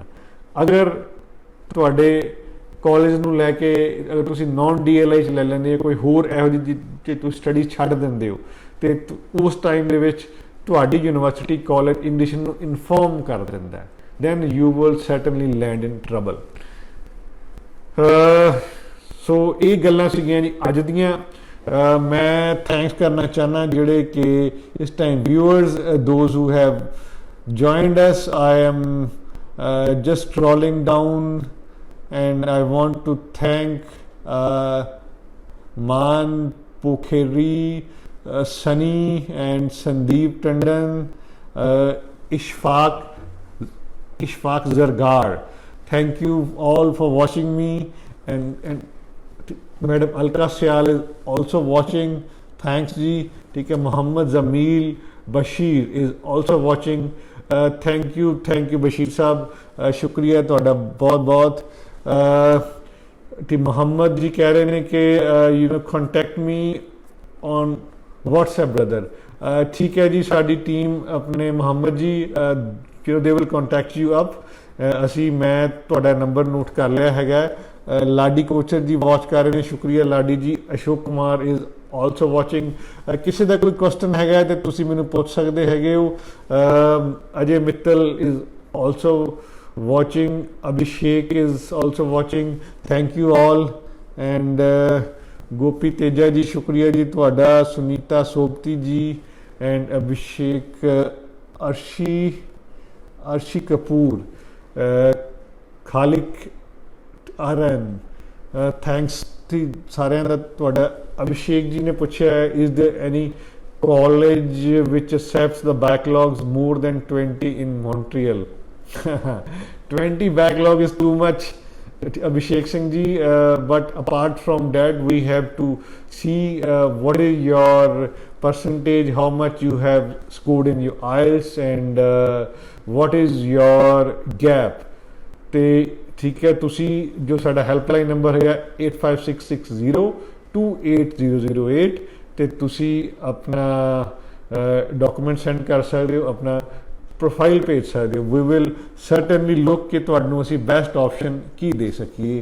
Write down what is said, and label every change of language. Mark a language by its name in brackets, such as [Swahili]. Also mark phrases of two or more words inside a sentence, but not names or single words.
[Punjabi] ਅਗਰ ਤੁਹਾਡੇ ਕਾਲਜ ਨੂੰ ਲੈ ਕੇ ਅਗਰ ਤੁਸੀਂ ਨੌਨ DLI 'ਚ ਲੈ ਲੈਂਦੇ ਹੋ, ਕੋਈ ਹੋਰ ਇਹੋ ਜਿਹੀ ਜੇ ਤੁਸੀਂ ਸਟੱਡੀ ਛੱਡ ਦਿੰਦੇ ਹੋ ਤੇ ਉਸ ਟਾਈਮ ਦੇ ਵਿੱਚ ਤੁਹਾਡੀ ਯੂਨੀਵਰਸਿਟੀ ਕਾਲਜ ਇਮੀਗ੍ਰੇਸ਼ਨ ਨੂੰ ਇਨਫੋਰਮ ਕਰ ਦਿੰਦਾ, [English] then you will certainly land in trouble. [Punjabi] ਸੋ ਇਹ ਗੱਲਾਂ ਸੀਗੀਆਂ ਜੀ ਅੱਜ ਦੀਆਂ। ਮੈਂ ਥੈਂਕਸ ਕਰਨਾ ਚਾਹਨਾ ਜਿਹੜੇ ਕਿ ਇਸ ਟਾਈਮ viewers, [English] those who have joined us. I am just scrolling down and I want to thank Man Pokheri, Sunny and Sandeep Tandon, Ishfaq Zargar. Thank you all for watching me, and Madam Alka Syal is also watching. Thanks ji. [Hindi] ठीक है. [English] Mohammad Zamil Bashir is also watching. Thank you [Hindi] Bashir साहब. शुक्रिया ਤੁਹਾਡਾ बहुत बहुत. कि मोहम्मद जी कह रहे हैं कि [English] you know contact me on WhatsApp brother. [Hindi] ठीक है जी. [Punjabi] ਸਾਡੀ ਟੀਮ ਅਪਣੇ ਮੋਹੰਮਦ ਜੀ [English] you they will contact you up. [Punjabi] ਅਸੀਂ ਮੈਂ ਤੁਹਾਡਾ ਨੰਬਰ ਨੋਟ ਕਰ ਲਿਆ ਹੈਗਾ. ਲਾਡੀ ਕੋਚਰ ਜੀ ਵਾਚ ਕਰ ਰਹੇ ਨੇ. ਸ਼ੁਕਰੀਆ ਲਾਡੀ ਜੀ. [English] Ashok Kumar is also watching. [Punjabi] ਕਿਸੇ ਦਾ ਕੋਈ ਕੁਐਸਚਨ ਹੈਗਾ ਤੇ ਤੁਸੀਂ ਮੈਨੂੰ ਪੁੱਛ ਸਕਦੇ ਹੈਗੇ ਹੋ. [English] Ajay Mittal is also watching. Abhishek is also watching. Thank you all. And Gopi Teja [Punjabi] ਜੀ ਸ਼ੁਕਰੀਆ ਜੀ ਤੁਹਾਡਾ. [English] Sunita Sobti ji and Abhishek Arshi Kapoor, Khalik Aran, thanks [Punjabi] ਸਾਰਿਆਂ ਦਾ ਤੁਹਾਡਾ. [English] Abhishek [Punjabi] ਜੀ ਨੇ ਪੁੱਛਿਆ [English] is there any college which accepts the backlogs more than 20 in Montreal? 20 backlog is too much, Abhishek Singh ji, but apart from that we have to see what is your percentage, how much you have scored in your IELTS and what is your gap. [Punjabi] ਤੇ ਠੀਕ ਹੈ. ਤੁਸੀਂ ਜੋ ਸਾਡਾ ਹੈਲਪਲਾਈਨ ਨੰਬਰ ਹੈਗਾ 8566028008 ਤੇ ਤੁਸੀਂ ਆਪਣਾ ਡਾਕੂਮੈਂਟ ਸੈਂਡ ਕਰ ਸਕਦੇ ਹੋ, ਆਪਣਾ ਪ੍ਰੋਫਾਈਲ ਭੇਜ ਸਕਦੇ ਹੋ. [English] we will certainly look [Punjabi] ਕਿ ਤੁਹਾਨੂੰ ਅਸੀਂ [English] best option [Punjabi] ਕੀ ਦੇ ਸਕੀਏ.